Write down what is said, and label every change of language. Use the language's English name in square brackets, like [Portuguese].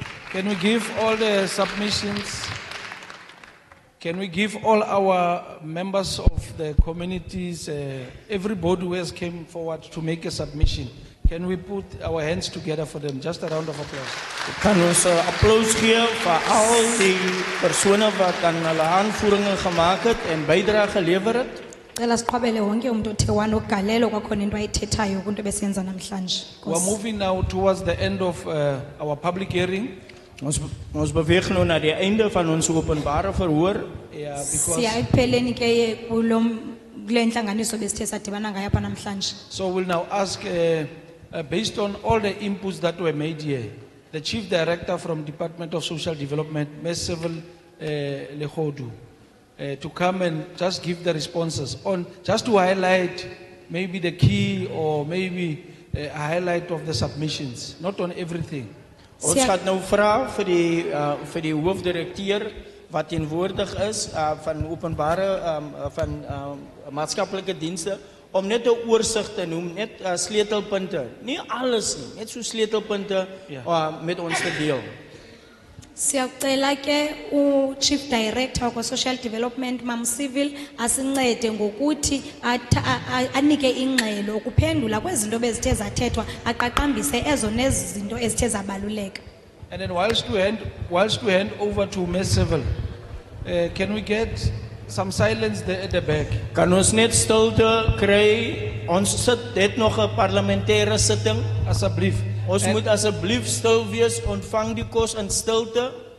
[English] Can we give all the submissions? Can we give all our members of the communities, everybody who has came forward to make a submission? Can we put our hands together for them? Just a round of applause. [Afrikaans] Kan ons 'n applous gee vir al die persone wat aan hulle aanvoeringe gemaak het en bydrae gelewer het? [Xhosa] Cela siqhwabele wonke umuntu othe wanogalelo kwakhona into ayithethayo kunto besiyenza namhlanje. [English] We are moving now towards the end of our public hearing. [Afrikaans] Ons beweeg nou na die einde van ons openbare verhoor. [English] Yeah, because [Xhosa] Siya ekupheleni ke kule ntlanganiso besithe sadibana ngayo apha namhlanje. [English] so we'll now ask, based on all the inputs that were made here, the Chief Director from Department of Social Development, Ms. Civil Lehodu, to come and just give the responses on, just to highlight maybe the key or maybe a highlight of the submissions, not on everything. [Afrikaans] Ons gaan nou vra vir die hoofdirekteur wat teenwoordig is van openbare van maatskaplike dienste om net 'n oorsig te noem, net sleutelpunte. Nie alles nie, net so sleutelpunte met ons te deel. [Xhosa] Siyakucela ke u-Chief Director kwa Social Development Mam Civil asincede ngokuthi anike ingxelo ukuphendula kwezinto bezithe zathethwa aqaqambise ezo nezi zinto ezithe zabaluleka. [English] And then whilst we hand over to Ms. Civil, can we get some silence there at the back? [Afrikaans] Kan ons net stilte kry? Ons het nog 'n parlementêre sitting. Asseblief. Ons moet asseblief stil wees, ontvang die kos in stilte.